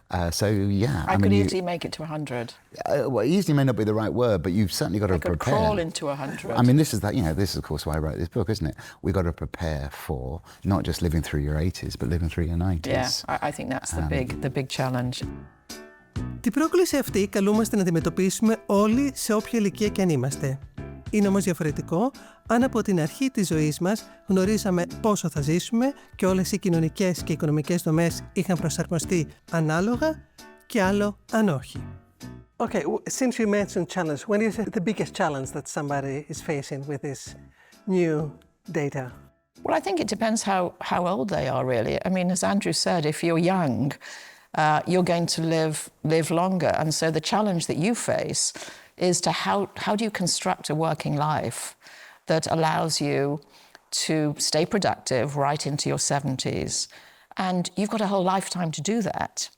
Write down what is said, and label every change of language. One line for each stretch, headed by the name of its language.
English: So yeah, I could easily make it to 100. Well, easily may not be the right word, but you've certainly got to prepare. I could crawl into 100. I mean, this is that, you know, this is of course why I wrote this book, isn't it? We've got to prepare for not just living through your 80s, but living through your 90s. Yeah, I think that's the big challenge.
Greek: Την πρόκληση αυτή καλούμαστε να αντιμετωπίσουμε όλοι σε όποια ηλικία και αν είμαστε. Είναι όμως διαφορετικό αν από την αρχή της ζωής μας γνωρίζαμε πόσο θα ζήσουμε και όλες οι κοινωνικές και οικονομικές δομές είχαν προσαρμοστεί ανάλογα και άλλο αν όχι.
English: Okay, since you mentioned challenge, when is the biggest challenge that somebody is facing with this new data? Well, I think it depends how old they are, really. I mean, as Andrew said, if you're young, you're going to live longer. And so the challenge that you face is to how do you construct a working life that allows you to stay productive right into your 70s? And you've got a whole lifetime to do that.